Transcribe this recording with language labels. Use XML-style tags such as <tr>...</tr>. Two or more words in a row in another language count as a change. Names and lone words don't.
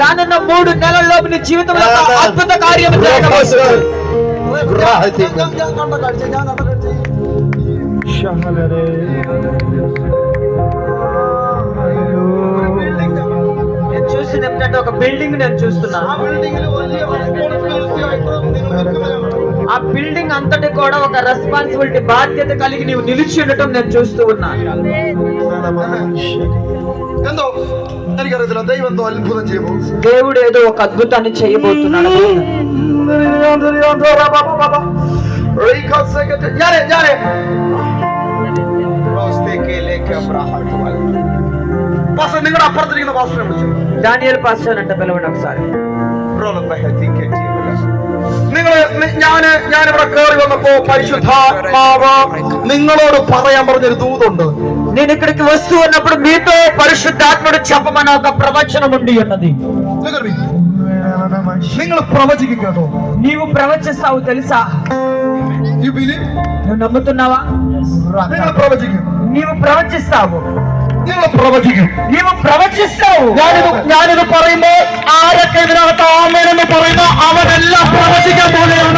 <te>రానున్న 3 నెలల్లో నీ జీవితంలో ఒక అద్భుత కార్యం జరగబోతుంది. నేను చూసింది ఏంటంటే ఒక బిల్డింగ్ నేను చూస్తున్నా. ఆ బిల్డింగ్ అంతటి కూడా ఒక రెస్పాన్సిబిలిటీ, బాధ్యత కలిగి నీవు నిలిచి ఉండటం నేను చూస్తూ ఉన్నా.</te> <ml>എന്തോ എനിക്കറിയത്തില്ല, ദൈവം എന്തോ അത്ഭുതം ചെയ്യുമോ.</ml> <te>దేవుడు ఏదో ఒక అద్భుతాన్ని చేయబోతున్నాడు.</te> <ml>നിങ്ങളുടെ അപ്പുറത്തിരിക്കുന്ന പാസ്റ്ററെ വിളിച്ചു.</ml> <te>దానియేలు పాస్టర్ అంటే పిలవండి ఒకసారి.</te> <ml>ഞാനിവിടെ കയറി വന്നപ്പോ പരിശുദ്ധാത്മാവ് നിങ്ങളോട് പറയാൻ പറഞ്ഞൊരു ദൂതുണ്ട്.</ml> <te>నేను ఇక్కడికి వస్తూ ఉన్నప్పుడు మీతో పరిశుద్ధాత్ముడు చెప్పమన్న ఒక ప్రవచనం ఉండి ఉన్నది.</te> <ml>നിങ്ങൾ പ്രവചിക്കും കേട്ടോ.</ml> <te>నీవు ప్రవచిస్తావు తెలుసా? నువ్వు నమ్ముతున్నావా?</te> <ml>നിങ്ങൾ പ്രവചിക്കും.</ml> <te>నీవు ప్రవచిస్తావు.</te> <ml>നിങ്ങൾ പ്രവചിക്കും.</ml> <te>నీవు ప్రవచిస్తావు.</te> <ml>ഞാനിത് പറയുമ്പോ ആരൊക്കെ ഇതിനകത്ത് ആമേനെന്ന് പറയുന്ന അവരെല്ലാം പ്രവചിക്കാൻ പോലെയാണ്.</ml>